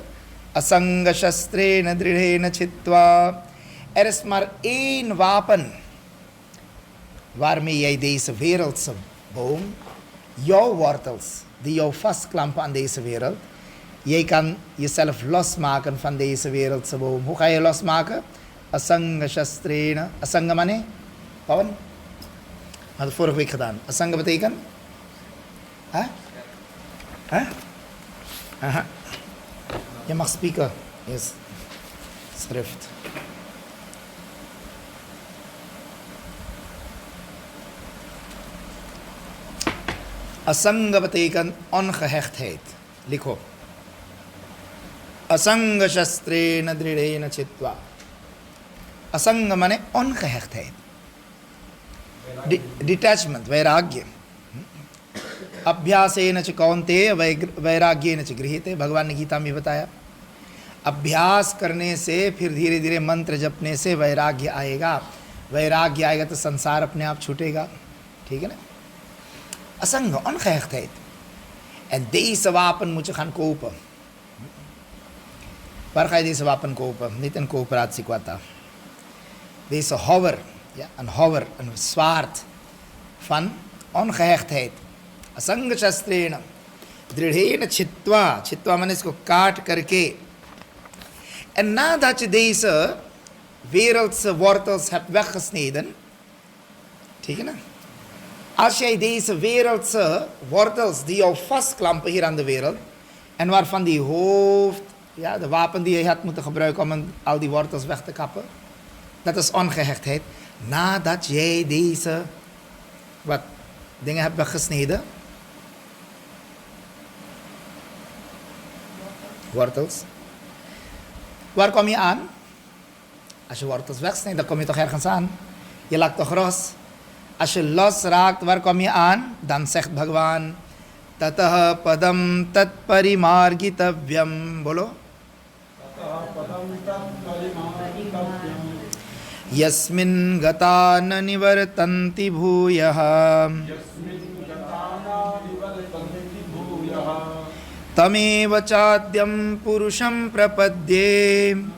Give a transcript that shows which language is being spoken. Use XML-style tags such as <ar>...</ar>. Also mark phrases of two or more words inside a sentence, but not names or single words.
<sa>असङ्ग शस्त्रेण दृढेन छित्त्वा.</sa> <nl>Er is maar één wapen waarmee jij deze wereldse boom, jouw wortels, die jou vastklampen aan deze wereld, jij kan jezelf losmaken van deze wereldse boom. Hoe ga je losmaken?</nl> <sa>असङ्ग शस्त्रेण.</sa> <nl>Asanga mane? Pawan? Had het vorige week gedaan. Asanga betekent? Huh? Huh? Aha. Je mag spreken. Yes. Schrift. Asanga betekent ongehechtheid. Likho.</nl> <sa>असङ्ग शस्त्रेण दृढेन छित्त्वा.</sa> <nl>Asanga mane ongehechtheid.</nl> <en>Detachment, वैराग्य.</en> <sa>अभ्यासेन च कौन्तेय वैराग्येन च गृह्यते.</sa> <hi>भगवान ने गीता में बताया, अभ्यास करने से, फिर धीरे धीरे मंत्र जपने से वैराग्य आएगा. वैराग्य आएगा तो संसार अपने आप छूटेगा. ठीक है ना? असंग,</hi> <nl>ongehechtheid. En deze wapen moet je gaan kopen. Waar ga je deze wapen kopen? Niet een coöperatie kwata. Deze houwer, ja, een houwer, een zwaard van ongehechtheid.</nl> <sa>असंग शस्त्रेण दृढ़ेन छित्वा.</sa> <hi>छित्वा मैंने इसको काट करके.</hi> <nl>En nadat je deze wereldse wortels hebt weggesneden,</nl> <hi>ठीक है ना?</hi> <nl>Als jij deze wereldse wortels die jou vastklampen hier aan de wereld, en waarvan die hoofd, ja, de wapen die je had moeten gebruiken om al die wortels weg te kappen, dat is ongehechtheid. Nadat jij deze wat dingen hebt weggesneden, wortels. Waar kom je aan? Als je wortels wegsnijdt, dan kom je toch ergens aan? Je laat toch los? Als je los raakt, waar kom je aan? Dan zegt Bhagwan,</nl> <sa>ततः पदम् तत् परिमार्गितव्यम्.</sa> <nl>Bolo.</nl> <sa>यस्मिन् गता न निवर्तन्ति भूयः. तमेव चाद्यं पुरुषं प्रपद्ये.</sa>